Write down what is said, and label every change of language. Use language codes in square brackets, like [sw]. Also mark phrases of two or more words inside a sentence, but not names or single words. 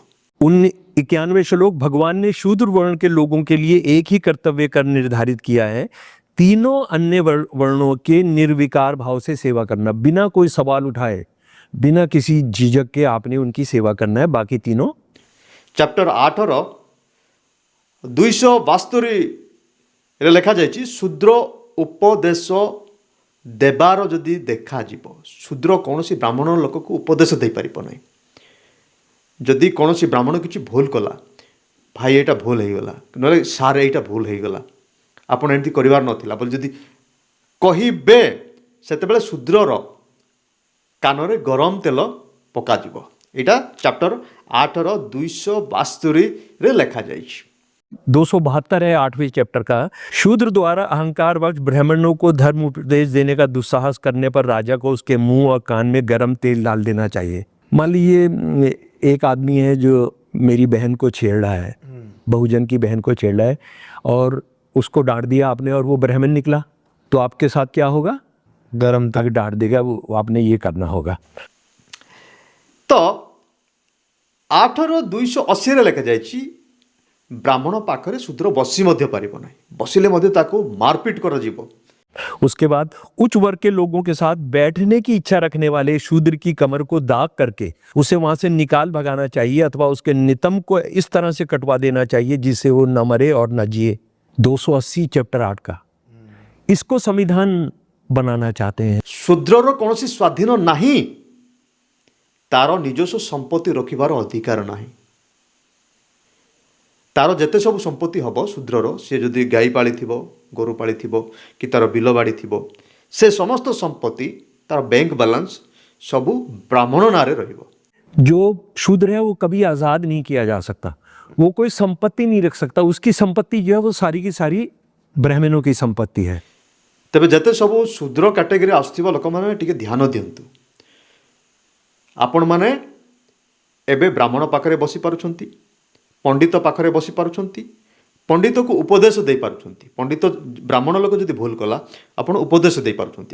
[hi] 91 श्लोक भगवान ने शूद्र वर्ण के लोगों के लिए एक ही कर्तव्य कर निर्धारित किया है, तीनों अन्य वर्णों के निर्विकार भाव से सेवा करना, बिना कोई सवाल उठाए, बिना किसी झिझक के आपने उनकी सेवा करना है। बाकी तीनों [or] चैप्टर 8 272 ରେ ଲେଖାଯାଇଛି ଶୂଦ୍ର ଉପଦେଶ ଦେବାର ଯଦି ଦେଖାଯିବ, ଶୂଦ୍ର କୌଣସି ବ୍ରାହ୍ମଣ ଲୋକକୁ ଉପଦେଶ ଦେଇପାରିବ ନାହିଁ। ଯଦି କୌଣସି ବ୍ରାହ୍ମଣ କିଛି ଭୁଲ କଲା, ଭାଇ ଏଇଟା ଭୁଲ ହେଇଗଲା, ନହେଲେ ସାର୍ ଏଇଟା ଭୁଲ ହେଇଗଲା, ଆପଣ ଏମିତି କରିବାର ନଥିଲା ବୋଲି ଯଦି କହିବେ, ସେତେବେଳେ ଶୂଦ୍ରର କାନରେ ଗରମ ତେଲ ପକାଯିବ। ଏଇଟା ଚैप्टर 8 272 ରେ ଲେଖାଯାଇଛି। [hi] 272 है 8वें चैप्टर का। शूद्र द्वारा अहंकार वश ब्राह्मणों को धर्म उपदेश देने का दुस्साहस करने पर राजा को उसके मुंह और कान में गर्म तेल डाल देना चाहिए। मान लीजिए एक आदमी है जो मेरी बहन को छेड़ रहा है, बहुजन की बहन को छेड़ रहा है, और उसको डांट दिया आपने और वो ब्राह्मण निकला, तो आपके साथ क्या होगा? गर्म तक डांट देगा, वो आपने ये करना होगा। [or] तो 8 280 ରେ ଲେଖାଯାଇଛି ବ୍ରାହ୍ମଣ ପାଖରେ ଶୂଦ୍ର ବସି ମଧ୍ୟ ପାରିବ ନାହିଁ, ବସିଲେ ମଧ୍ୟ ତାକୁ ମାରପିଟ କରାଯିବ। [hi] उसके बाद उच्च वर्ग के लोगों के साथ बैठने की इच्छा रखने वाले शूद्र की कमर को दाग करके उसे वहां से निकाल भगाना चाहिए, अथवा उसके नितंब को इस तरह से कटवा देना चाहिए जिससे वो न मरे और न जिए। 280 चैप्टर 8 का इसको संविधान बनाना चाहते हैं। [or] ଶୂଦ୍ରର କୌଣସି ସ୍ୱାଧୀନ ନାହିଁ, ତାର ନିଜସ୍ୱ ସମ୍ପତ୍ତି ରଖିବାର ଅଧିକାର ନାହିଁ। ତାର ଯେତେ ସବୁ ସମ୍ପତ୍ତି ହେବ ଶୂଦ୍ରର, ସେ ଯଦି ଗାଈ ପାଳିଥିବ, ଗୋରୁ ପାଳିଥିବ କି ତାର ବିଲ ବାଡ଼ି ଥିବ, ସେ ସମସ୍ତ ସମ୍ପତ୍ତି, ତାର [en] bank balance [or] ସବୁ ବ୍ରାହ୍ମଣ ନାଁରେ ରହିବ। [hi] जो शूद्र है वो कभी आजाद नहीं किया जा सकता, वो कोई संपत्ति नहीं रख सकता, उसकी संपत्ति जो है वो सारी की सारी ब्राह्मणों की संपत्ति है। [or] ତେବେ ଯେତେ ସବୁ ଶୂଦ୍ର କାଟେଗୋରୀ ଆସୁଥିବା ଲୋକମାନେ ଟିକେ ଧ୍ୟାନ ଦିଅନ୍ତୁ। ଆପଣମାନେ ଏବେ ବ୍ରାହ୍ମଣ ପାଖରେ ବସିପାରୁଛନ୍ତି, ପଣ୍ଡିତ ପାଖରେ ବସିପାରୁଛନ୍ତି, ପଣ୍ଡିତକୁ ଉପଦେଶ ଦେଇପାରୁଛନ୍ତି। ପଣ୍ଡିତ ବ୍ରାହ୍ମଣ ଲୋକ ଯଦି ଭୁଲ କଲା, ଆପଣ ଉପଦେଶ ଦେଇପାରୁଛନ୍ତି।